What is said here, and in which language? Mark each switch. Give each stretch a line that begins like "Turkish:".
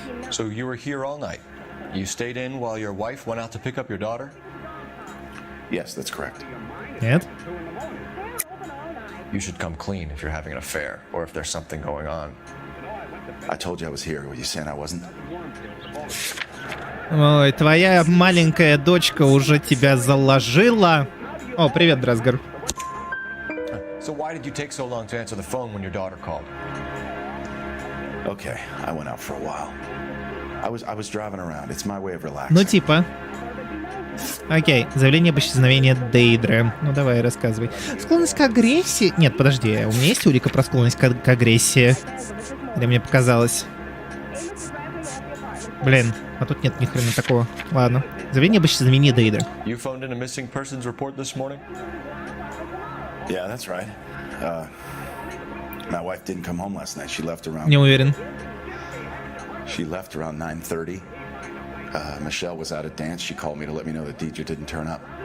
English: So you were here all night. You stayed in while your wife went out to pick up your daughter? Yes, that's correct.
Russian: Нет.
English: You should come clean if you're having an affair or if there's something going on. I told you I was here. Were you saying I wasn't?
Russian: Ой, твоя маленькая дочка уже тебя заложила. О, привет, Дразгар.
English: So why did you take so long to answer the phone when your daughter called? Okay, I went out for a while. I was driving around. It's my way of relaxing.
Russian: Ну типа. Окей, заявление об исчезновении Дейдры. Ну давай, рассказывай. Склонность к агрессии? Нет, подожди, у меня есть улика про склонность к агрессии? Или мне показалось? Блин, а тут нет ни хрена такого. Ладно. Заявление об исчезновении Дейдры.
English: You phoned in a missing persons report this morning? Yeah, that's right. My wife didn't come home last night. She left around...
Russian: Не уверен.
English: She left around 9:30. Michelle was out at dance. She called me to let me know that Deidre didn't turn up.